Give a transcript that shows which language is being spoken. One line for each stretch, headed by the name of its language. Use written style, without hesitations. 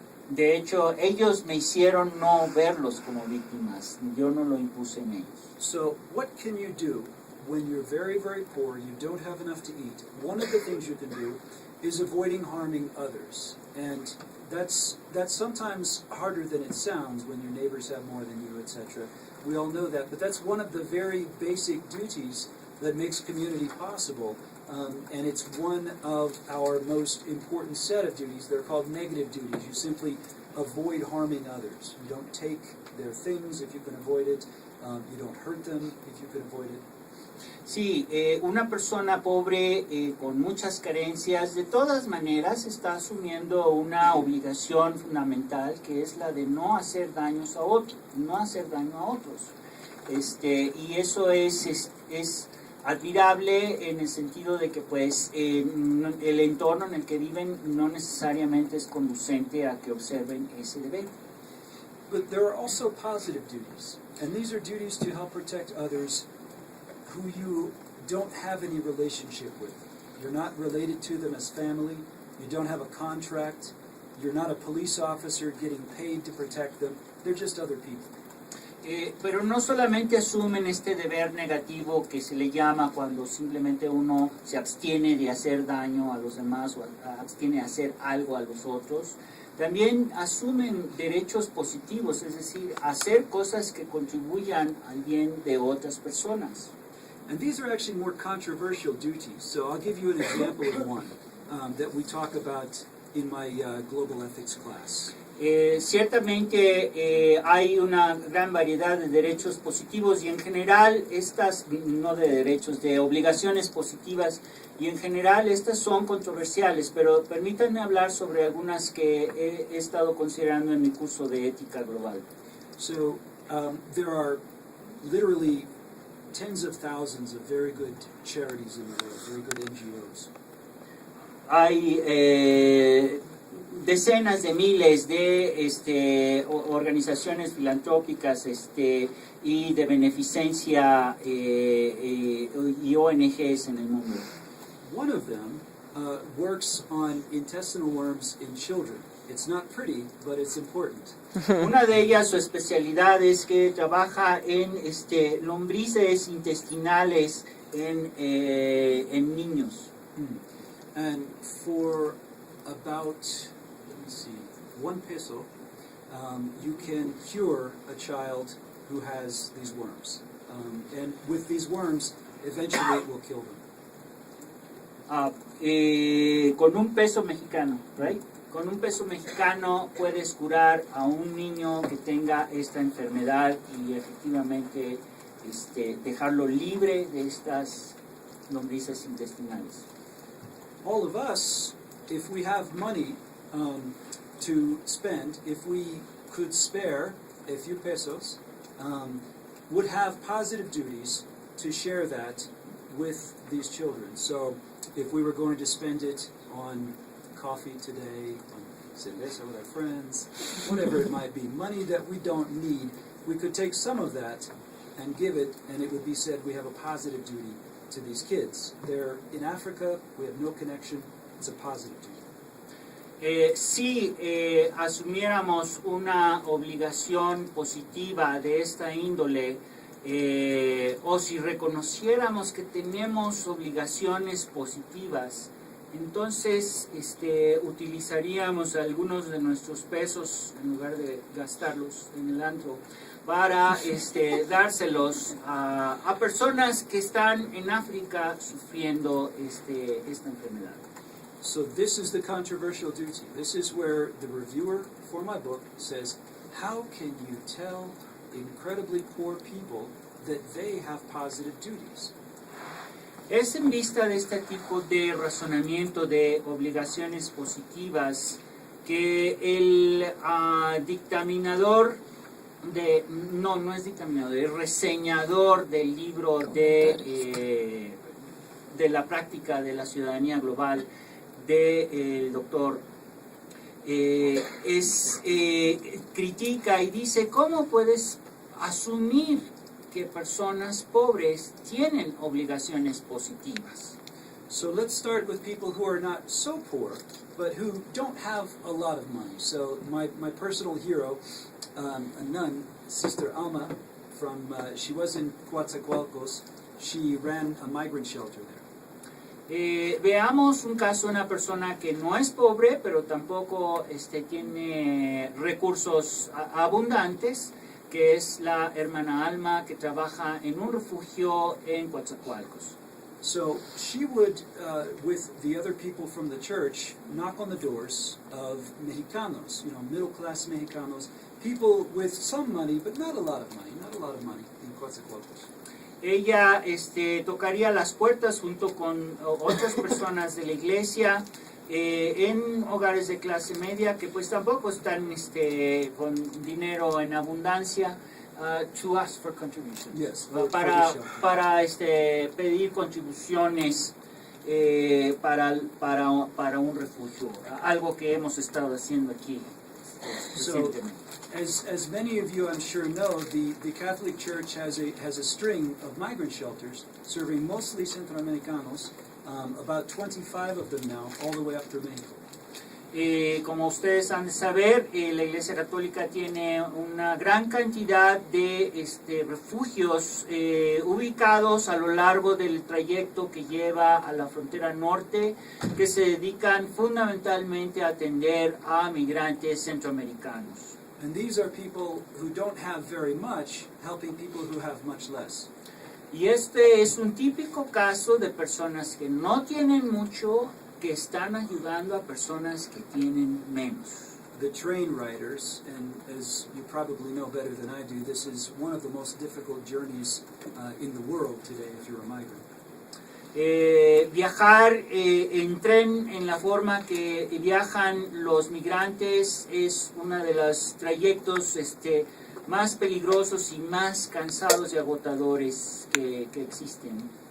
Spanish: De hecho, ellos me hicieron no verlos como víctimas, yo no lo impuse en ellos.
English: So what can you do when you're very, very poor, you don't have enough to eat? One of the things you can do is avoiding harming others. And that's sometimes harder than it sounds when your neighbors have more than you, etc. We all know that, but that's one of the very basic duties that makes community possible. And it's one of our most important set of duties. They're called negative duties. You simply avoid harming others. You don't take their things if you can avoid it. You don't hurt them if you can avoid it.
Spanish: Sí, una persona pobre con muchas carencias, de todas maneras está asumiendo una obligación fundamental que es la de no hacer daños a otros, no hacer daño a otros. Y eso es admirable en el sentido de que pues el entorno en el que viven no necesariamente es conducente a que observen ese deber.
English: But there are also positive duties, and these are duties to help protect others who you don't have any relationship with. You're not related to them as family, you don't have a contract, you're not a police officer getting paid to protect them, they're just other people.
Spanish: Pero no solamente asumen este deber negativo que se le llama cuando simplemente uno se abstiene de hacer daño a los demás o abstiene de hacer algo a los otros, también asumen derechos positivos, es decir, hacer cosas que contribuyan al bien de otras personas.
English: And these are actually more controversial duties, so I'll give you an example of one that we talk about in my global ethics class.
Spanish: Ciertamente hay una gran variedad de derechos positivos y en general estas, no de derechos, de obligaciones positivas y en general estas son controversiales, pero permítanme hablar sobre algunas que he estado considerando en mi curso de ética global.
English: So there are literally tens of thousands of very good charities in the world, very good NGOs.
Spanish: Hay decenas de miles de organizaciones filantrópicas y de beneficencia y ONGs en el mundo.
English: One of them works on intestinal worms in children. It's not pretty, but it's important.
Spanish: Una de ellas, su especialidad es que trabaja en lombrices intestinales en niños.
English: And for about, let me see, 1 peso, you can cure a child who has these worms. And with these worms, eventually it will kill them.
Spanish: Con un peso mexicano,
English: right?
Spanish: Con un peso mexicano puedes curar a un niño que tenga esta enfermedad y efectivamente dejarlo libre de estas lombrices intestinales.
English: All of us, if we have money to spend, if we could spare a few pesos, would have positive duties to share that with these children. So if we were going to spend it on coffee today, on cerveza with our friends, whatever it might be, money that we don't need, we could take some of that and give it, and it would be said we have a positive duty to these kids. They're in Africa, we have no connection, it's a positive duty.
Spanish: Si asumiéramos una obligación positiva de esta índole, o si reconociéramos que tenemos obligaciones positivas, entonces utilizaríamos algunos de nuestros pesos en lugar de gastarlos en el antro para dárselos a personas que están en África sufriendo esta enfermedad.
English: So this is the controversial duty. This is where the reviewer for my book says, how can you tell incredibly poor people that they have positive duties?
Spanish: Es en vista de este tipo de razonamiento de obligaciones positivas que el dictaminador no es dictaminador, es reseñador del libro de la práctica de la ciudadanía global del doctor critica y dice, ¿cómo puedes asumir que personas pobres tienen obligaciones positivas?
English: So let's start with people who are not so poor, but who don't have a lot of money. So my personal hero, a nun, Sister Alma, she was in Coatzacoalcos. She ran a migrant shelter there.
Spanish: Veamos un caso de una persona que no es pobre, pero tampoco tiene recursos abundantes, que es la hermana Alma, que trabaja en un refugio en Coatzacoalcos.
English: So she would, with the other people from the church, knock on the doors of Mexicanos, middle-class Mexicanos, people with some money, but not a lot of money in Coatzacoalcos.
Spanish: Ella tocaría las puertas junto con otras personas de la iglesia en hogares de clase media que pues tampoco están con dinero en abundancia,
English: to ask for contributions. Yes,
Spanish: para pedir contribuciones para un refugio, algo que hemos estado haciendo aquí recientemente.
English: As many of you I'm sure know, the Catholic Church has a string of migrant shelters serving mostly Centroamericanos, about 25 of them now, all the way up to Mexico.
Spanish: Como ustedes han de saber, la Iglesia Católica tiene una gran cantidad de refugios ubicados a lo largo del trayecto que lleva a la frontera norte, que se dedican fundamentalmente a atender a migrantes centroamericanos.
English: And these are people who don't have very much, helping people who have much less.
Spanish: Y este es un típico caso de personas que no tienen mucho, que están ayudando a personas que tienen menos.
English: The train riders, and as you probably know better than I do, this is one of the most difficult journeys in the world today if you're a migrant.
Spanish: Viajar en tren en la forma que viajan los migrantes es uno de los trayectos más peligrosos y más cansados y agotadores que existen.